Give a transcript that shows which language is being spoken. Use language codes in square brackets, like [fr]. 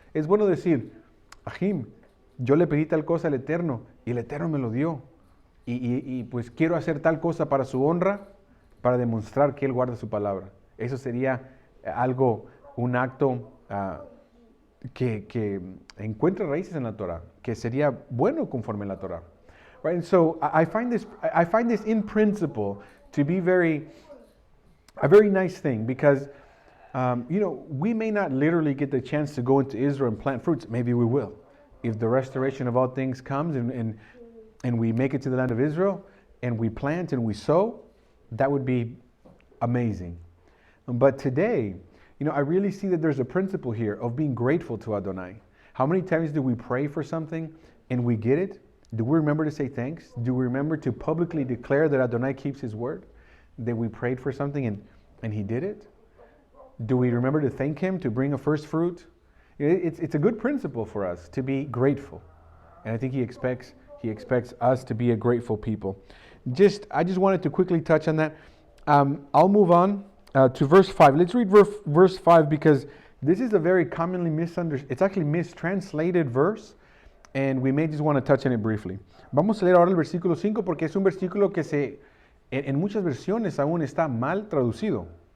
[es] Es bueno decir, Ajim, yo le pedí tal cosa al Eterno y el Eterno me lo dio. Y pues quiero hacer tal cosa para su honra, para demostrar que Él guarda su palabra. Eso sería un acto que encuentra raíces en la Torah, que sería bueno conforme a la Torah. [en] Right? And so I find this in principle to be a very nice thing, because we may not literally get the chance to go into Israel and plant fruits. Maybe we will. if the restoration of all things comes and we make it to the land of Israel and we plant and we sow, that would be amazing. But today, I really see that there's a principle here of being grateful to Adonai. How many times do we pray for something and we get it? Do we remember to say thanks? Do we remember to publicly declare that Adonai keeps his word? That we prayed for something and he did it? Do we remember to thank him, to bring a first fruit? It's a good principle for us to be grateful. And I think he expects us to be a grateful people. I just wanted to quickly touch on that. I'll move on to verse 5. Let's read verse 5 because this is a very commonly it's actually mistranslated verse, and we may just want to touch on it briefly. [es] Vamos a leer ahora el versículo 5 porque es un versículo que en muchas versiones aún está mal traducido.